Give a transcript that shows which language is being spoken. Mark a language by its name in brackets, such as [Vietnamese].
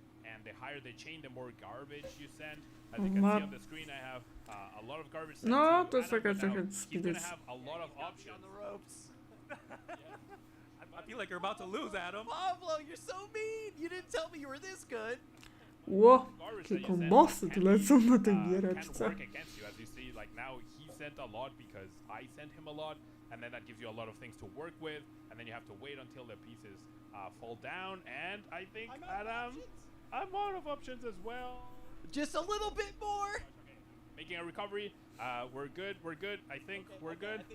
[English] And the higher the chain, the more garbage you send. As you can see on the screen, I have a lot of garbage sent [Polish] No, to to jest taka [English] Adam, [Polish] trochę [English] he's gonna have a lot of options. On the ropes. I feel like you're about to lose, Adam. Pablo, you're so mean. You didn't tell me you were this good. [Polish] Ło, jakie kombosy tu lecą na tej giereczce. [English] Work against you, as you see, like now he sent a lot because I sent him a lot, and then that gives you a lot of things to work with, and then you have to wait until the pieces fall down. And I think Adam, I'm out of options as well. Just a little bit more. Okay. Making a recovery. We're good. I think we're good.